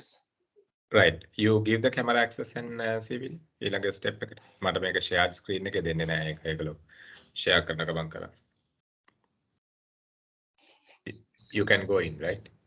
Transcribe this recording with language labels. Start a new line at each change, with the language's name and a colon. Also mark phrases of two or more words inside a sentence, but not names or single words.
English: Right. You give the camera access and civil
Sinhala: ඊළඟ step එකට. මට මේක
English: shared screen
Sinhala: එකේ දෙන්නේ නෑ ඒගොල්ලෝ. share කරන ගමන් කරා.
English: You can go in, right?